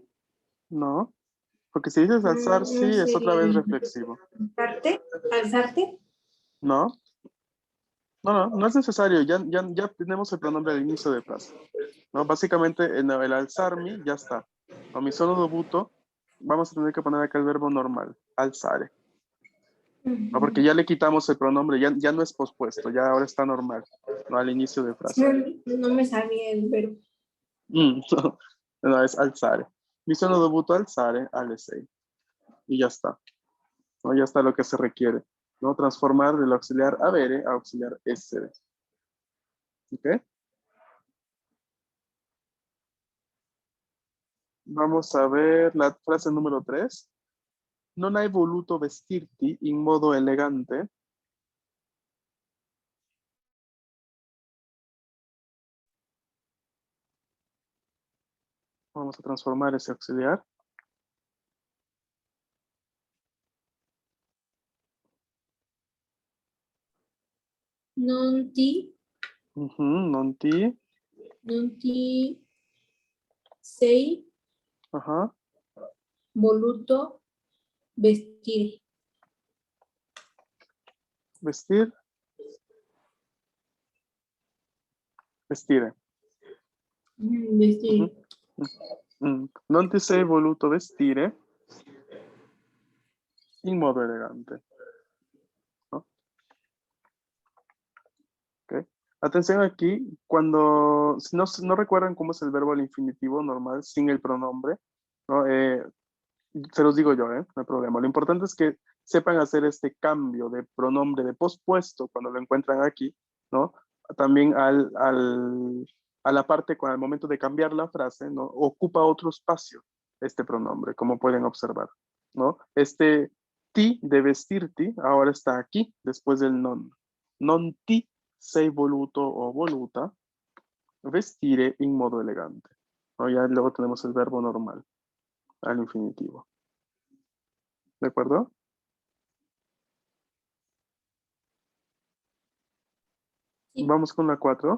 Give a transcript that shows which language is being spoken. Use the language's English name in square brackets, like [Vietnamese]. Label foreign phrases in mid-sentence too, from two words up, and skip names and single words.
[Spanish] No, porque si dices alzar, sí, No es otra sería vez reflexivo. alzarte. Alzarte. No, no es necesario. Ya tenemos el pronombre al inicio de frase. ¿No? Básicamente, en el alzarmi ya está. [Italian] O mi sono dovuto, [Spanish] vamos a tener que poner acá el verbo normal, alzare. ¿No? Porque ya le quitamos el pronombre, ya no es pospuesto, ya ahora está normal, ¿no? Al inicio de frase. No me sabía el verbo. No, no, es alzare. [Italian] Mi sono dovuto alzare alle 6. [Spanish] Y ya está. ¿No? Ya está lo que se requiere. ¿No? Transformar del auxiliar avere a auxiliar essere. ¿Ok? Vamos a ver la frase número 3. [Italian] Non hai voluto vestirti in modo elegante. [Spanish] Vamos a transformar ese auxiliar. [Italian] Non ti. Non ti. Non ti sei [Spanish] Ajá. [Italian] voluto vestir. Vestir. Vestire. Vestir. Non ti sei voluto vestire in modo elegante. [Spanish] ¿No? Ok. Atención aquí, cuando, si no recuerdan cómo es el verbo al infinitivo normal sin el pronombre, ¿no? Se los digo yo, no hay problema. Lo importante es que sepan hacer este cambio de pronombre de pospuesto cuando lo encuentran aquí, ¿no? También a la parte, con el momento de cambiar la frase, ¿no? Ocupa otro espacio este pronombre, como pueden observar, ¿no? Este ti de vestirti ahora está aquí, después del non. [Italian] Non ti sei voluto o voluta vestire in modo elegante, [Spanish] ¿no? Ya luego tenemos el verbo normal al infinitivo. ¿De acuerdo? [Italian] Sì. [Spanish] Vamos con la 4.